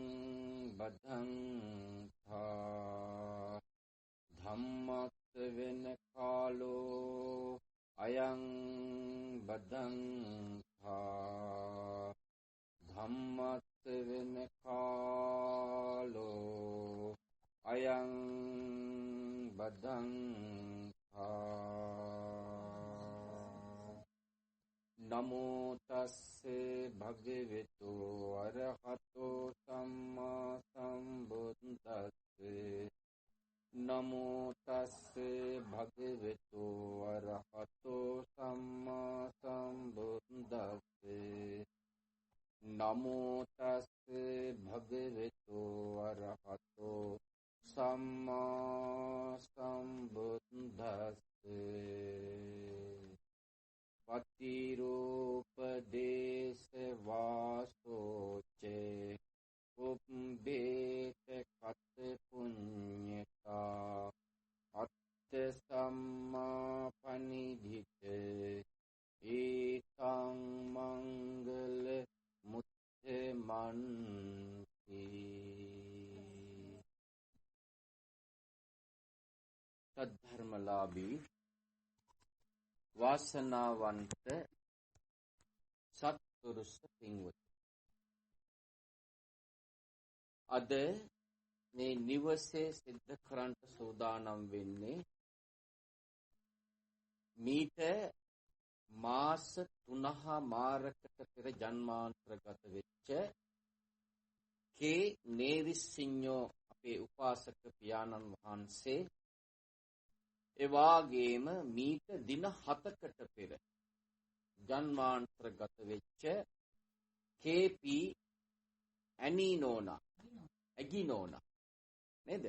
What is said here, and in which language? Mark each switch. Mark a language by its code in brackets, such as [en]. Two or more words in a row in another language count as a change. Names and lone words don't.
[pi] बद्धंथा धम्मस्वेन कालो अयं बद्धंथा धम्मस्वेन कालो अयं बद्धंथा नमो तस्से भगवतो अरहतो सम्मा सम्बुद्धस्से नमो तस्से भगवतो अरहतो सम्मा सम्बुद्धस्से नमो तस्से भगवतो अरहतो सम्मा सम्बुद्धस्से पतिरूपदेश वासोचे उपभेत कत पुण्यता अत्य सम्मापनिधित एतं मंगल मुत्तमन्ति [si] සද්ධර්මලාභී වාසනාවන්ත සත්පුරුෂ පින්වත අද මේ නිවසේ සිද්ධ කරන්න සූදානම් වෙන්නේ මීට මාස 3මාරකට පෙර ජන්මාන්තරගත වෙච්ච කේ නේරිසිඤ්ඤෝ අපේ උපාසක පියාණන් වහන්සේ ඒ වාගේම මීට දින 7කට පෙර ජන්මාන්තරගත වෙච්ච KP ඇගිනෝනා නේද?